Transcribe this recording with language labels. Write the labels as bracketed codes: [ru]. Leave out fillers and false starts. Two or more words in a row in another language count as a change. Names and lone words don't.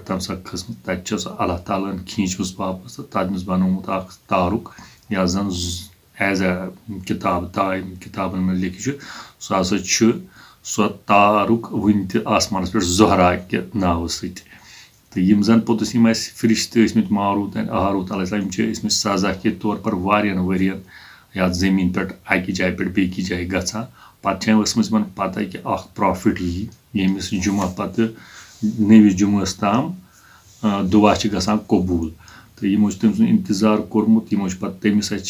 [ks] تمہِ ساتہٕ کھٔژمٕژ تتہِ چھِ سۄ اللہ تعالیٰ ہن کھیٖنچمٕژ واپس تہٕ تٔمِس بنومُت اکھ تارُک یتھ زن ایز اے کِتاب کِتابن منٛز لیکھِتھ چھُ سُہ ہسا چھُ سۄ تارُک وُنہِ تہِ آسمانس پٮ۪ٹھ زہرا کہِ ناوٕ سۭتۍ تہٕ یِم زن پوٚتُس یِم اَسہِ فرشتہٕ ٲسمٕتۍ ماروٗت اینڈ ہاروٗت علیہ السلام یِم چھِ ٲسمٕتۍ سزا کے طور پر واریاہن ؤرین یتھ زٔمیٖن پٮ۪ٹھ اکہِ جایہِ پٮ۪ٹھ بیٚکہِ جایہِ گژھان پتہٕ چھےٚ ٲسمٕژ یِمن پتہ کہِ اکھ پرافٹ یی ییٚمِس جُمعہ پتہٕ نٔوِس جُمعس تام دُعا چھِ گژھان قبوٗل تہٕ یِمو چھُ تٔمۍ سُنٛد انتظار کوٚرمُت یِمو چھُ پتہٕ تٔمِس اَتھِ